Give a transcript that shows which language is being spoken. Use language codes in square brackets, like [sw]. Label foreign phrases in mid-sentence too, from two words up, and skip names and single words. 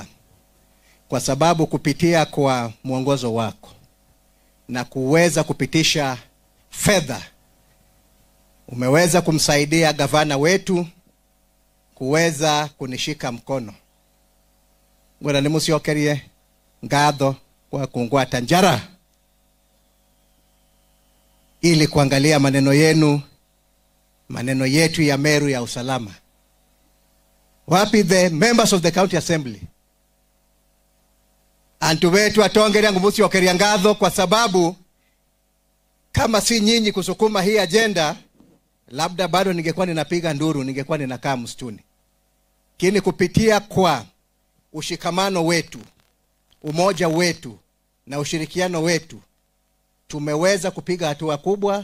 [sw] Kwa sababu kupitia kwa mwongozo wako na kuweza kupitisha fedha umeweza kumsaidia gavana wetu kuweza kunishika mkono. [mer] Ngwera nimuciokerie ngatho kwa kungwata njara [sw] ili kuangalia maneno yenu, maneno yetu ya Meru ya usalama. [en] Wapi the members of the County Assembly? [mer] Antu wetu atongeria ngumuciokeria ngatho [sw] kwa sababu kama si nyinyi kusukuma hii agenda, labda bado ningekuwa ninapiga nduru, ningekuwa ninakaa msituni. Kini kupitia kwa ushikamano wetu, umoja wetu na ushirikiano wetu, tumeweza kupiga hatua kubwa.